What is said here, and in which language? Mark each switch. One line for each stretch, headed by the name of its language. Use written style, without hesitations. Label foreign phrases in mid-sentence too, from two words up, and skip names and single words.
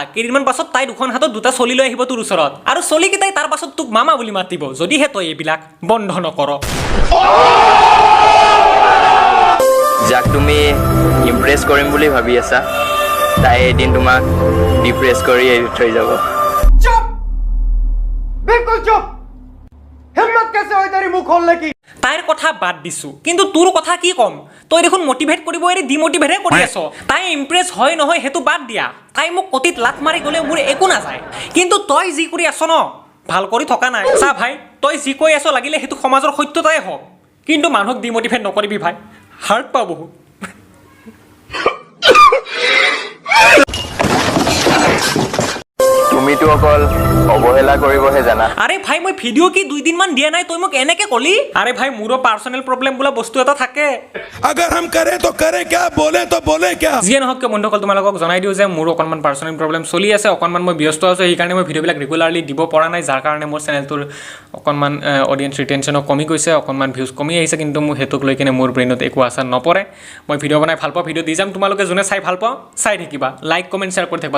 Assamese: কেইদিনমান পাছত তাই দুখন হাতত দুটা চলি লৈ আহিব তোৰ ওচৰত, আৰু চলিকেইটাই তাৰ পাছত তোক মামা বুলি মাতিব, যদিহে তই এইবিলাক বন্ধ নকৰ। যাক তুমি ইমপ্ৰেছ কৰিম বুলি ভাবি আছা, তাই এদিন তোমাক ডিপ্ৰেছ কৰি এৰি থৈ যাব।
Hindi: चुप, बिल्कुल चुप। हिम्मत कैसे हुई तेरी मुंह खोलने की?
Assamese: তাইৰ কথা বাদ দিছো, কিন্তু তোৰ কথা কি ক'ম? তই দেখোন মটিভেট কৰিব এৰি ডিমটিভেটহে কৰি আছ। তাই ইমপ্ৰেছ হয় নহয় সেইটো বাদ দিয়া, তাই মোক কটিত লাত মাৰি গ'লে মোৰ একো নাযায়, কিন্তু তই যি কৰি আছ ন, ভাল কৰি থকা নাই। চা ভাই, তই যি কৈ আছ লাগিলে সেইটো সমাজৰ সত্যতাই হওক, কিন্তু মানুহক ডিমটিভেট নকৰিবি ভাই, হাৰ্ট পাব বহুত। তুমিতো অকল অৱহেলা কৰিবহে জানা। আৰে ভাই, মই ভিডিঅ' কি 2 দিনমান দিয়া নাই, তই মোক এনেকে ক'লি? আৰে ভাই, মোৰো
English: personal problem
Assamese: বোলা বস্তু এটা থাকে।
Hindi: अगर हम करें तो करें क्या, बोले तो बोले क्या।
Assamese: যিয়ে নহওক কিয় বন্ধুসকল, তোমালোকক জনাই দিওঁ যে মোৰো অকণমান
English: personal problem
Assamese: চলি আছে, অকণমান মই ব্যস্ত আছোঁ, সেইকাৰণে মই ভিডিঅ'বিলাক ৰেগুলাৰলি দিব পৰা নাই, যাৰ কাৰণে মোৰ চেনেলটোৰ অকণমান অডিয়েঞ্চ ৰিটেনশ্যনো কমি গৈছে, অকণমান ভিউজ কমি আহিছে, কিন্তু মোৰ সেইটোক লৈ কিনে মোৰ ব্ৰেইনত একো আশা নপৰে। মই ভিডিঅ' বনাই ভাল পাওঁ, ভিডিঅ' দি যাম, তোমালোকে যোনে চাই ভাল পাওঁ চাই থাকিবা,
English: like comment share
Assamese: কৰি থাকিবা।